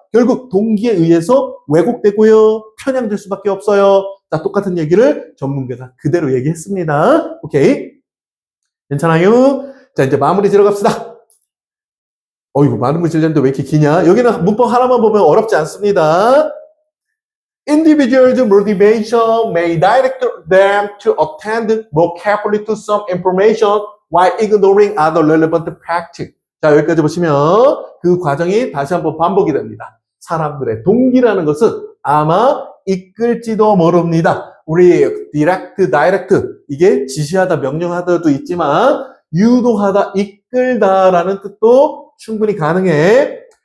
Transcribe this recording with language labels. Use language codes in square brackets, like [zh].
[ko] 결국 동기에 의해서 왜곡되고요. 편향될 수밖에 없어요. 자, 똑같은 얘기를 전문가가 그대로 얘기했습니다. 오케이. 괜찮아요? 자, 이제 마무리 지러 갑시다. 어이구, 마무리 지려는데 왜 이렇게 기냐? 여기는 문법 하나만 보면 어렵지 않습니다. [en] Individuals' motivation may direct them to attend more carefully to some information while ignoring other relevant practice. [ko] 자, 여기까지 보시면 그 과정이 다시 한번 반복이 됩니다. 사람들의 동기라는 것은 아마 이끌지도 모릅니다. 우리 direct 이게 지시하다, 명령하다도 있지만 유도하다, 이끌다라는 뜻도 충분히 가능해.